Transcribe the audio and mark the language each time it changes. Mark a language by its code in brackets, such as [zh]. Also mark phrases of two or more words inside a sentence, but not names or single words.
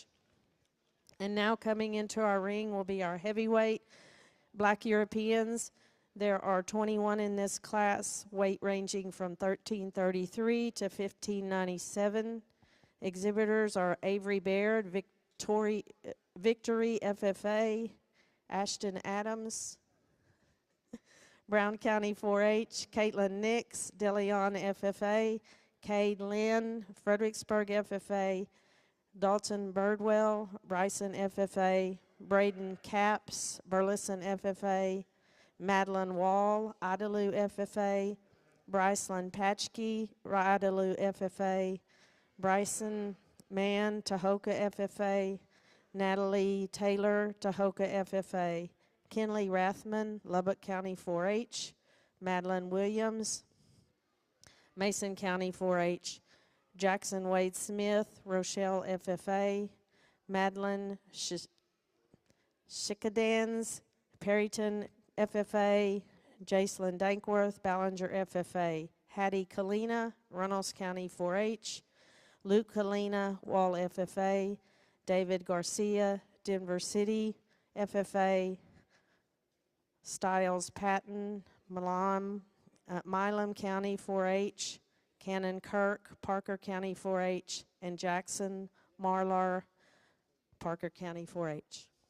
[en] And now coming into our ring will be our heavyweight Black Europeans. There are 21 in this class, weight ranging from 1333 to 1597. Exhibitors are Avery Baird, Victory FFA, Ashton Adams, Brown County 4-H, Caitlin Nix, DeLeon FFA, Cade Lynn, Fredericksburg FFA, Dalton Birdwell, Bryson FFA, Braden Capps, Burleson FFA, Madeline Wall, Idalou FFA, Bryceland Patchkey, Idalou FFA, Bryson Mann, Tahoka FFA, Natalie Taylor, Tahoka FFA, Kenley Rathman, Lubbock County 4-H, Madeline Williams, Mason County 4-H, Jackson Wade Smith, Rochelle FFA, Madeline Shikadans, Perryton FFA, Jacelyn Dankworth, Ballinger FFA, Hattie Kalina, Runnels County 4-H, Luke Kalina, Wall FFA, David Garcia, Denver City FFA, Stiles Patton, Milam County 4-H, Cannon Kirk, Parker County 4-H, and Jackson Marlar, Parker County 4-H.